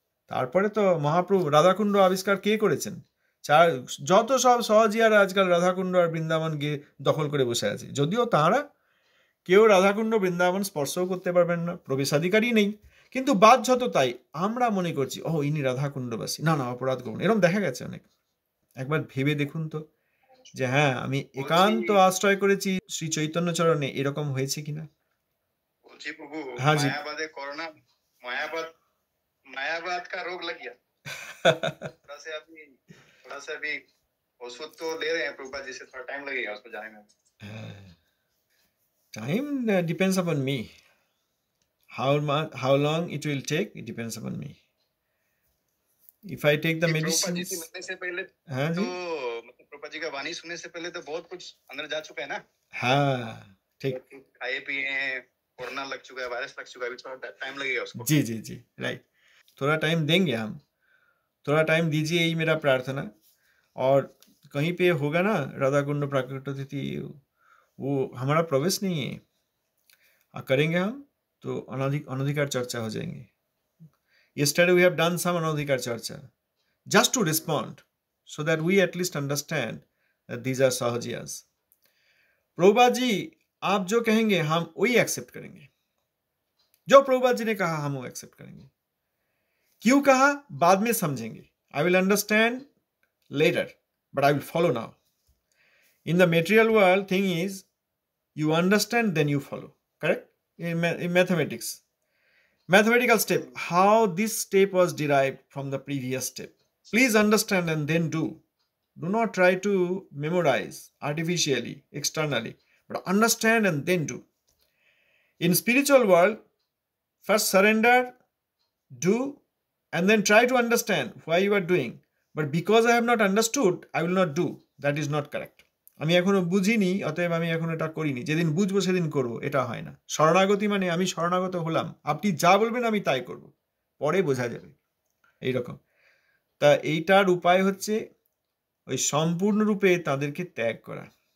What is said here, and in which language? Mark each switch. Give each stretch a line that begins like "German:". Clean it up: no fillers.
Bangla: তারপরে তো মহাপ্রভু রাধাকুণ্ড আবিষ্কার কে করেছেন? যত সব সহজিয়ারা আজকাল রাধাকুণ্ড আর বৃন্দাবন গিয়ে দখল করে বসে আছে, যদিও তাঁরা কেউ রাধাকুণ্ড বৃন্দাবন স্পর্শও করতে পারবেন না, প্রবেশাধিকারই নেই, কিন্তু বাধ্যত তাই আমরা মনে করছি ও ইনি রাধাকুণ্ডবাসী, না না অপরাধ করুন। এরকম দেখা গেছে অনেক। একবার ভেবে দেখুন তো যে হ্যাঁ আমি একান্ত আশ্রয় করেছি শ্রী চৈতন্য চরণে, এরকম হয়েছে কিনা? বলছি প্রভু,
Hindi: हाँ जी। मायावादे कोरोना, मायावाद का रोग लग गया। थोड़ा सा अभी औषध तो ले रहे हैं प्रभुपाद जी से, थोड़ा टाइम लगेगा उसको जाने में।
English: Time depends upon me. How long it will take, it depends upon me. If I take the medicine,
Hindi: Prabhupada ji से मिलने से पहले हाँ तो जी, मतलब प्रभुपाद जी का वाणी सुनने से पहले तो बहुत कुछ अंदर जा चुका है ना। हाँ ठीक। खाए पिए हैं, कोरोना लग चुका है, वायरस लग चुका है, अभी थोड़ा टाइम लगेगा उसको। जी जी जी, राइट। थोड़ा टाइम देंगे हम, थोड़ा टाइम दीजिए, यही मेरा प्रार्थना। और कहीं पे होगा ना राधा कुंड प्राकृत तिथि, वो हमारा प्रवेश नहीं है, करेंगे हम तो अनधिकार चर्चा हो जाएंगे।
English: Yesterday we have done some anodhikar charcha just to respond so that we at least understand that these are सहजियास।
Hindi: Prabhupada ji आप जो कहेंगे हम वही एक्सेप्ट करेंगे, जो प्रभुपाद जी ने कहा हम वो एक्सेप्ट करेंगे। क्यों कहा बाद में समझेंगे,
English: I will understand later but I will follow now. In the material world thing is you understand then you follow, correct? In mathematics, mathematical step, how this step was derived from the previous step. Please understand and then do. Do not try to memorize artificially, externally, but understand and then do. In spiritual world, first surrender, do, and then try to understand why you are doing. But because I have not understood, I will not do. That is not correct.
Bangla: আমি এখনো বুঝিনি, অতএব আমি এখনো এটা করিনি, যেদিন বুঝবো সেদিন করব, এটা হয় না। শরণাগতি মানে আমি শরণাগত হলাম, আপনি যা বলবেন আমি তাই করব, পরে বোঝা যাবে, এইরকম। তা এইটার উপায় হচ্ছে ওই সম্পূর্ণরূপে তাদেরকে ত্যাগ করা।